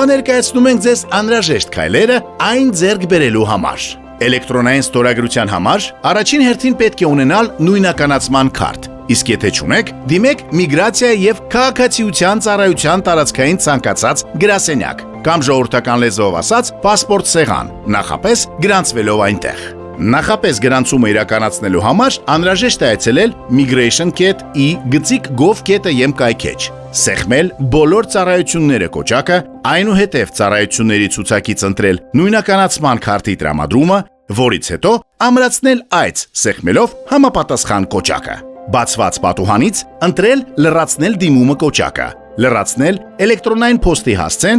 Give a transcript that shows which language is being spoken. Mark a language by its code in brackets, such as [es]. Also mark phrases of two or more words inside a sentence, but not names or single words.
[hy] ներկայացնում ենք ձեզ անհրաժեշտ քայլերը այն ձեռք բերելու համար։ Էլեկտրոնային ստորագրության համար առաջին հերթին պետք է ունենալ նույնականացման քարտ, իսկ եթե չունեք, դիմեք Միգրացիա եւ քաղաքացիության ծառայության տարածքային ցանկացած գրասենյակ կամ ժողովրդական լեզվով ասած պասպորտ սեղան, նախապես գրանցվելով այնտեղ։ Նախապես գրանցումը իրականացնելու համար անհրաժեշտ է այցելել migration.e.gov.am կայքեջ, սեղմել բոլոր ծառայությունները կոճակը, այնուհետև ծառայությունների ցուցակից ընտրել նույնականացման քարտի տրամադրումը, որից հետո ամրացնել այց սեղմելով համապատասխան կոճակը։ Բացված պատուհանից ընտրել լրացնել դիմումը կոճակը, լրացնել էլեկտրոնային փոստի հասցեն